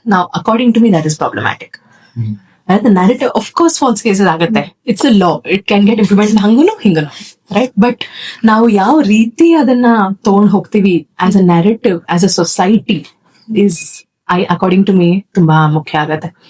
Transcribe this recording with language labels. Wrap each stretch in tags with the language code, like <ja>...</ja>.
<kn>ನಾವು</kn> <en>According to me that is problematic. The narrative, of course, false cases</en> <kn>ಆಗುತ್ತೆ.</kn> <en>It's a law. It can get implemented</en> <kn>ಹಂಗನು ಹಿಂಗನು,</kn> <en>Right?</en> <kn>But ನಾವು ಯಾವ ರೀತಿ ಅದನ್ನ ತಗೊಂಡ್ ಹೋಗ್ತೀವಿ</kn> <en>as a narrative, as a society is, according to me,</en> <kn>ತುಂಬಾ ಮುಖ್ಯ ಆಗತ್ತೆ.</kn>